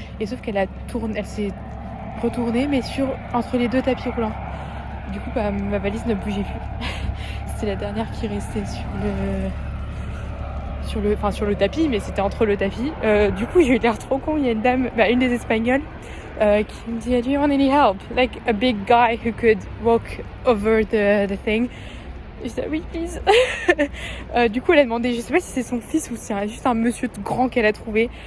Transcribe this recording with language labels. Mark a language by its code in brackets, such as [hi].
[fr] Et sauf qu'elle s'est retournée mais entre les 2 tapis roulants. Du coup ma valise ne bougeait plus. C'était la dernière qui restait sur le tapis, mais c'était entre le tapis. Du coup j'ai eu l'air trop con. Il y a une dame, une des Espagnoles qui me dit, [en] do you want any help? Like a big guy who could walk over the thing. [fr] Et je dis oui, [en] please. [fr] Du coup, elle a demandé, je sais pas si c'est son fils ou si c'est juste un monsieur grand qu'elle a trouvé.